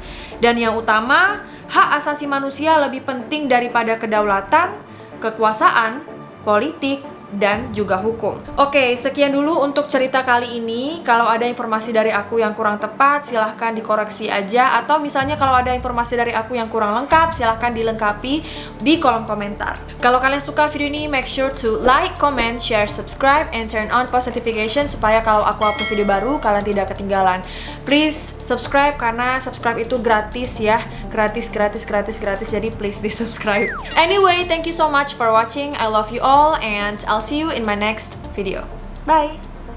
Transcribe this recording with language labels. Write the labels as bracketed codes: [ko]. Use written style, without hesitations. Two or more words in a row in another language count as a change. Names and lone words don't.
[id] Dan yang utama, hak asasi manusia lebih penting daripada kedaulatan, kekuasaan, politik, dan juga hukum. Oke, sekian dulu untuk cerita kali ini. Kalau ada informasi dari aku yang kurang tepat, silahkan dikoreksi aja. Atau misalnya kalau ada informasi dari aku yang kurang lengkap, silahkan dilengkapi di kolom komentar. Kalau kalian suka video ini, [en] make sure to like, comment, share, subscribe, and turn on post notification [id] supaya kalau aku upload video baru, kalian tidak ketinggalan. [en] Please subscribe [id] karena subscribe itu gratis ya. Gratis. Jadi please di subscribe. [en] Anyway, thank you so much for watching. I love you all and I'll see you in my next video. Bye!